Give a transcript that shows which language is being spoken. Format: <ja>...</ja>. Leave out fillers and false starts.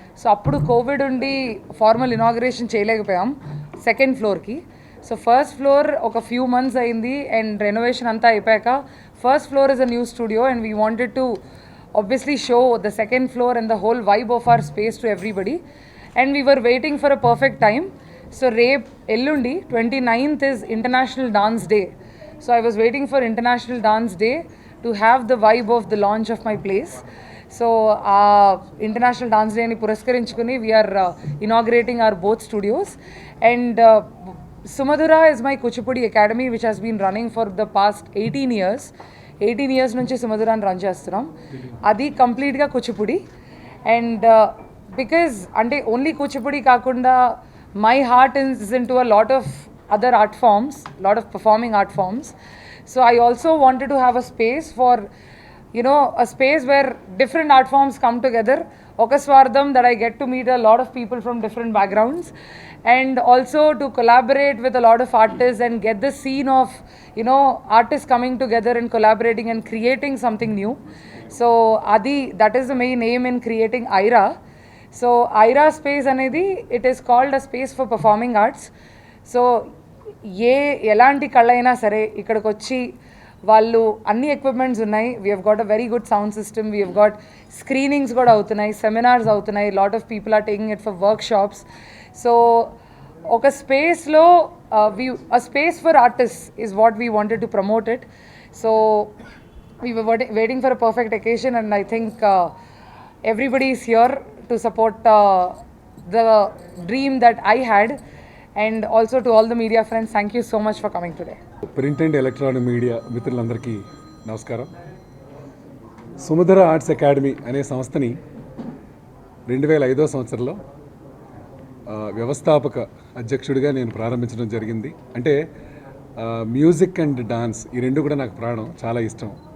<te>So అప్పుడు Covid ఉండి formal inauguration చేయలేకపోయాం 2nd ఫ్లోర్కి.</te> <en>So 1st floor ఒక few months అయింది and renovation అంతా అయిపోయాక 1st floor is a new studio and we wanted to obviously show the 2nd floor and the whole vibe of our space to everybody. And we were waiting for a perfect time. So Ellundi 29th is International Dance Day. So I was waiting for International Dance Day to have the vibe of the launch of my place. So International Dance Day</en> <te>ni puraskarinchukoni</te> <en>we are inaugurating our both studios. And Sumadhura is my Kuchipudi academy which has been running for the past 18 years.</en> <te>18 years నుంచి సుమధురాన్ని run చేస్తున్నాం. అది కంప్లీట్గా Kuchipudi.</te> <en>And because అంటే only Kuchipudi కాకుండా my heart is into a lot of other art forms, lot of performing art forms. So I also wanted to have a space for a space where different art forms come together. Oka Swardham, that I get to meet a lot of people from different backgrounds, and also to collaborate with a lot of artists and get the scene of artists coming together and collaborating and creating something new. So that is the main aim in creating IRA. So IRA space anedi, it is called a space for performing arts.</en> <te>So elanti kalaina sare ikkadiki vachi వాళ్ళు అన్ని equipments ఉన్నాయి.</te> <en>we have got a very good sound system, we have got screenings</en> <te>కూడా అవుతున్నాయి, seminars అవుతున్నాయి,</te> <en>Lot of people are taking it for workshops. So ఒక స్పేస్లో a space for artist is what we wanted to promote it. So we were waiting for a perfect occasion and I think everybody is here to support the dream that I had. And also to all the media friends, thank you so much for coming today.</en> <te>Print and electronic media మిత్రులందరికీ నమస్కారం. సుమధుర arts academy అనే సంస్థని 2005 సంవత్సరంలో వ్యవస్థాపక అధ్యక్షుడిగా నేను ప్రారంభించడం జరిగింది. అంటే మ్యూజిక్ అండ్ డాన్స్ ఈ రెండు కూడా నాకు ప్రాణం, చాలా ఇష్టం.</te>